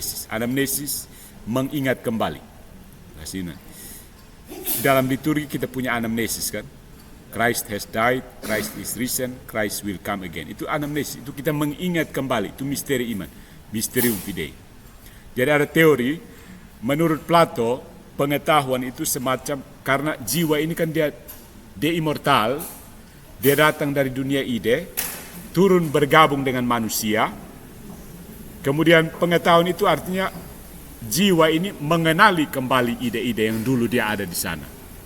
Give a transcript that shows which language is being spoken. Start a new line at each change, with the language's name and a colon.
Indonesian: Anamnesis mengingat kembali. Dalam liturgi kita punya anamnesis kan.
English: Christ has died, Christ is risen, Christ will come again.
Indonesian: Itu anamnesis, itu kita mengingat kembali, itu misteri iman,
Latin: mysterium fidei.
Indonesian: Jadi ada teori, menurut Plato, pengetahuan itu semacam, karena jiwa ini kan dia immortal, dia datang dari dunia ide, turun bergabung dengan manusia, kemudian pengetahuan itu artinya jiwa ini mengenali kembali ide-ide yang dulu dia ada di sana.